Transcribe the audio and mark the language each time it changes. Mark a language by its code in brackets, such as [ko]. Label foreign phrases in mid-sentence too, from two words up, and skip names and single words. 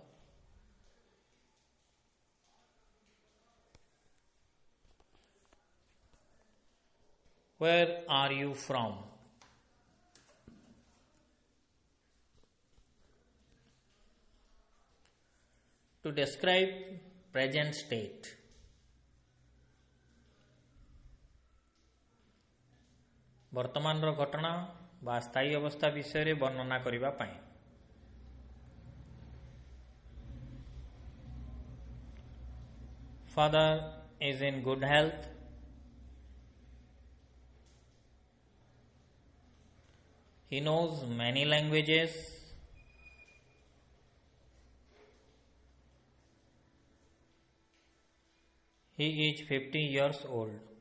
[en] Where are you from? To describe present state. [or] ବର୍ତ୍ତମାନ ଘଟଣା ବା ସ୍ଥାୟୀ ଅବସ୍ଥା ବିଷୟ ରେ ବର୍ଣ୍ଣନା କରିବା ପାଇଁ [en] Father is in good health. He knows many languages. He is 50 years old.